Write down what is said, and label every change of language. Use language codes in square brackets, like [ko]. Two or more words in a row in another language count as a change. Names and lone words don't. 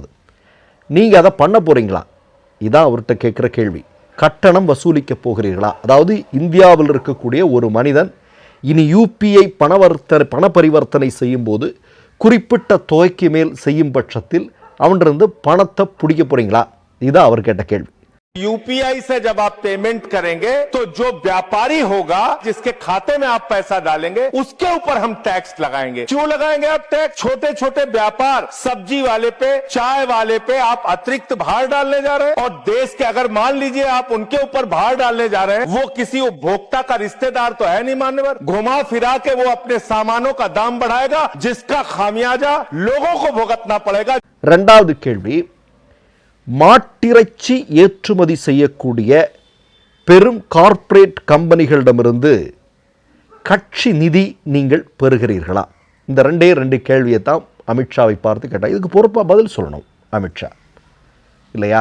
[ta] நீங்கள் அதை பண்ண போகிறீங்களா? இதான் அவர்கிட்ட கேட்குற கேள்வி. கட்டணம் வசூலிக்க போகிறீர்களா? அதாவது இந்தியாவில் இருக்கக்கூடிய ஒரு மனிதன் இனி யூபிஐ பண பரிவர்த்தனை செய்யும்போது குறிப்பிட்ட தொகைக்கு மேல் செய்யும் பட்சத்தில் அவனிருந்து பணத்தை பிடிக்க போகிறீங்களா? இதுதான் அவர் கேட்ட கேள்வி. [hi] यूपीआई से जब आप पेमेंट करेंगे तो जो व्यापारी होगा जिसके खाते में आप पैसा डालेंगे उसके ऊपर हम टैक्स लगाएंगे. क्यों लगाएंगे आप टैक्स? छोटे छोटे व्यापार, सब्जी वाले पे, चाय वाले पे आप अतिरिक्त भार डालने जा रहे हैं. और देश के अगर मान लीजिए आप उनके ऊपर भार डालने जा रहे हैं, वो किसी उपभोक्ता का रिश्तेदार तो है नहीं मानने पर. घुमा फिरा के वो अपने सामानों का दाम बढ़ाएगा, जिसका खामियाजा लोगों को भुगतना पड़ेगा. [ta] இரண்டாவது கேள்வி, மாட்டிறைச்சி ஏற்றுமதி செய்யக்கூடிய பெரும் கார்ப்பரேட் கம்பெனிகளிடமிருந்து கட்சி நிதி நீங்கள் பெறுகிறீர்களா? இந்த 2 கேள்வியை தான் அமித்ஷாவை பார்த்து கேட்டால் இதுக்கு பொறுப்பாக பதில் சொல்லணும் அமித்ஷா இல்லையா?